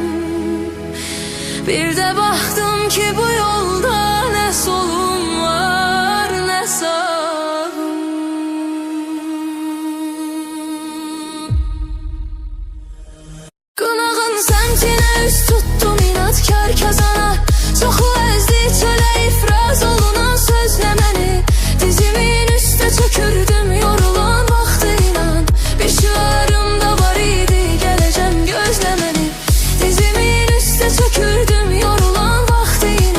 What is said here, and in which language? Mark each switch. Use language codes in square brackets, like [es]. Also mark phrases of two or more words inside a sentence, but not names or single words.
[tr] Bir de baktım ki bu yolda ne solum var ne sağım. [az] Qınağın səmtinə üst tuttum inatkar kazana. Çoxu əzdi çölə ifraz olunan sözlə məni. Dizimin üstə çökürdüm yorulan vaxtıyla. Bir şüarım da var idi gələcəm gözlə məni. Dizimin üstə çökürdüm yorulan vaxtıyla.